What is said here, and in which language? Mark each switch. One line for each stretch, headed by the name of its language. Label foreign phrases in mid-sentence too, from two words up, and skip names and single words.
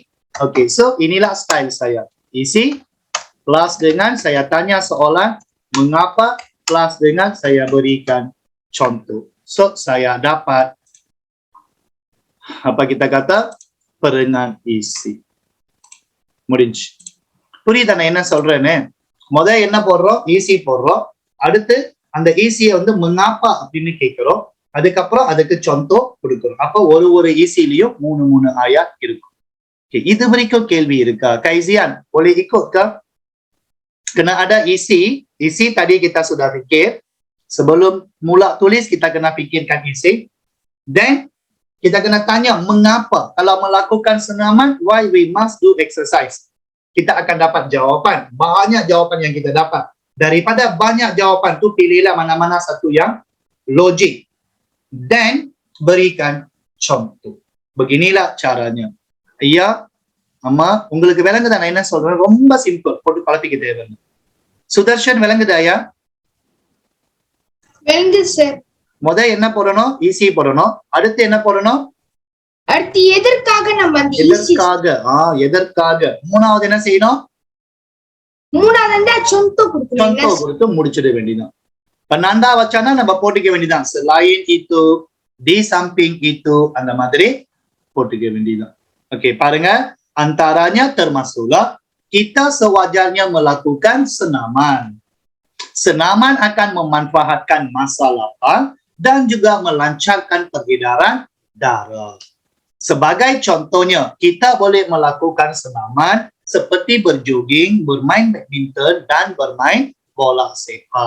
English: Okey, so
Malay: inilah style saya. Isi plus dengan saya tanya soalan, mengapa, plus dengan saya berikan contoh. So, saya dapat apa kita kata perengan isi.
Tamil: முடிஞ்சு. புரியுதா நான் என்ன சொல்றேன்னு? முதல்ல என்ன போடுறோம்? ஈசி போடுறோம். அடுத்து அந்த ஈசியை வந்து mengapa அப்படின்னு கேட்கிறோம். அதுக்கப்புறம் அதுக்கு contoh கொடுக்கிறோம். அப்ப ஒரு ஈசிலையும் 3 ayat இருக்கும். Okay, இது வரைக்கும் கேள்வி இருக்கா?
Malay: Kaizian, boleh ikut ke? Kena ada isi. Isi tadi kita sudah fikir. Sebelum mula tulis, kita kena fikirkan isi. Then, kita kena tanya mengapa. Kalau melakukan senaman,
English: why we must do exercise.
Malay: Kita akan dapat jawapan. Banyak jawapan yang kita dapat. Daripada banyak jawapan tu, pilihlah mana-mana satu yang logik. Then, berikan contoh. Beginilah caranya.
Tamil: ஐயா அம்மா உங்களுக்கு விளங்குதா நான் என்ன சொல்றேன்? ரொம்ப சிம்பிள், போட்டு குழப்பிக்க தேவையில்லை. சுதர்ஷன் விளங்குதா ஐயா? விளங்குது சார். என்ன போடணும்? ஈசி போடணும். அடுத்து என்ன போடணும்? அடுத்து எதற்காக நம்ம அந்த எதற்காக? எதற்காக. மூணாவது என்ன செய்யணும்? மூணாவது contoh கொடுக்கணும். contoh கொடுத்து முடிச்சிட வேண்டியதான்.
Malay: penanda wacana
Tamil: நம்ம போட்டுக்க வேண்டியதான்.
Malay: selain itu, di samping itu,
Tamil: அந்த மாதிரி போட்டுக்க வேண்டியதான். Okey, பாருங்க.
Malay: Antaranya termasuklah kita sewajarnya melakukan senaman. Senaman akan memanfaatkan masa lapang dan juga melancarkan peredaran darah. Sebagai contohnya, kita boleh melakukan senaman seperti berjogging, bermain badminton dan bermain bola sepak.